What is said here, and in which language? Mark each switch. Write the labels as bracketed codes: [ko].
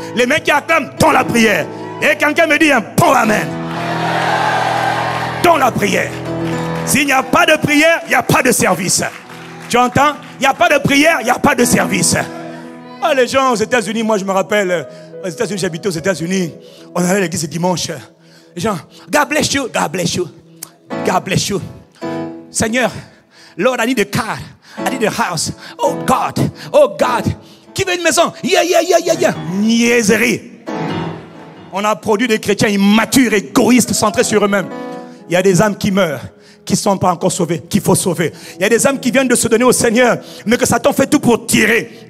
[fr] Les mains qui acclament dans la prière. Et quelqu'un me dit un bon amen. Dans la prière. S'il n'y a pas de prière, il n'y a pas de service. Tu entends? Il n'y a pas de prière, il n'y a pas de service. Ah, les gens aux États-Unis, moi je me rappelle, aux États-Unis, j'habitais aux États-Unis, on allait à l'église le dimanche. Les gens, [en] God bless you, God bless you, God bless you. Seigneur, Lord, I need a car, I need a house. Oh God, [fr] qui veut une maison? Yeah. Niaiserie. On a produit des chrétiens immatures, égoïstes, centrés sur eux-mêmes. Il y a des âmes qui meurent, qui ne sont pas encore sauvés, qu'il faut sauver. Il y a des âmes qui viennent de se donner au Seigneur, mais que Satan fait tout pour tirer.